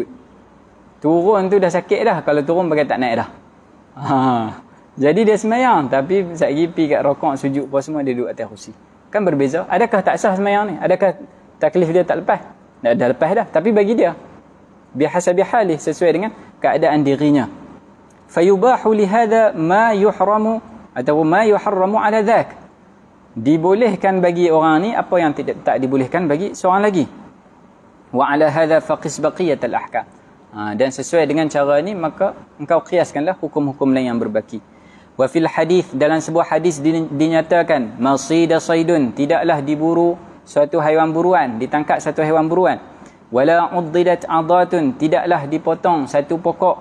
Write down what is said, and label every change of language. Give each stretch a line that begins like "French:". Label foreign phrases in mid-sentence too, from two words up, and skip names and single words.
Malay: Turun tu dah sakit dah, kalau turun bagai tak naik dah. Jadi dia semayang, tapi sekejap lagi pergi kat rokok, sujud apa semua, dia duduk atas kursi. Kan berbeza. Adakah tak sah semayang ni? Adakah taklif dia tak lepas? Dah lepas dah, tapi bagi dia
Arabic: بحسب حاله,
Malay: sesuai dengan keadaan dirinya.
Arabic: فيباح لهذا ما يحرم atau ما يحرم على ذاك.
Malay: Dibolehkan bagi orang ni apa yang tak dibolehkan bagi seorang lagi.
Arabic: وعلى هذا فقس باقي الأحكام.
Malay: Dan sesuai dengan cara ni maka engkau kiaskanlah hukum-hukum lain yang berbaki.
Arabic: وفي الحديث,
Malay: dalam sebuah hadis dinyatakan
Arabic: ما صيد صيد,
Malay: tidaklah diburu suatu haiwan buruan, ditangkap satu haiwan buruan.
Arabic: ولا عضدت عضاة,
Malay: tidaklah dipotong satu pokok.